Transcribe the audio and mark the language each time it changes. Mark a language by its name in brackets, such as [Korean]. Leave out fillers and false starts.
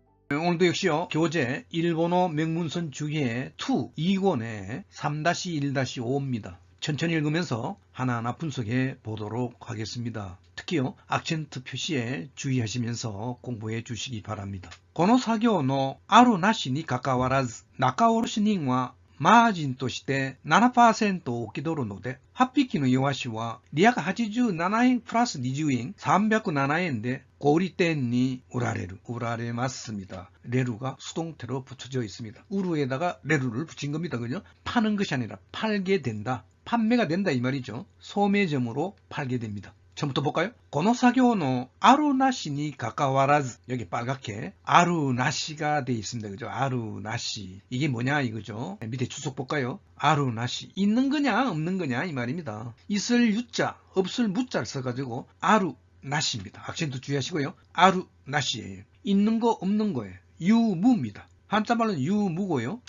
[Korean] 오늘도 역시요 교재 일본어 명문선 주기의 2권의 3-1-5입니다. 천천히 읽으면서 하나하나 분석해 보도록 하겠습니다. 특히요 악센트 표시에 주의하시면서 공부해 주시기 바랍니다. [Japanese] この作業のあるなしにかかわらず仲卸人はマージンとして 7% を受け取るので8匹のイワシは287円プラス20円307円で小売店に売られます니다. [Korean] 레루가 수동태로 붙여져 있습니다. 우루에다가 레루를 붙인 겁니다. 그죠? 파는 것이 아니라 팔게 된다. 판매가 된다 이 말이죠. 소매점으로 팔게 됩니다. 처음부터 볼까요? [Japanese] この作業のあるなしにかかわらず [Korean] 여기 빨갛게 아루 나시가 돼 있습니다. 그죠? 아루 나시 이게 뭐냐 이거죠. 밑에 주석 볼까요? 아루 나시 있는 거냐 없는 거냐 이 말입니다. 있을 유자 없을 무자를 써가지고 아루 나시입니다. 악센트 주의하시고요. 아루 나시예요. 있는 거 없는 거예요. 유무입니다. 한자말로는 유무고요.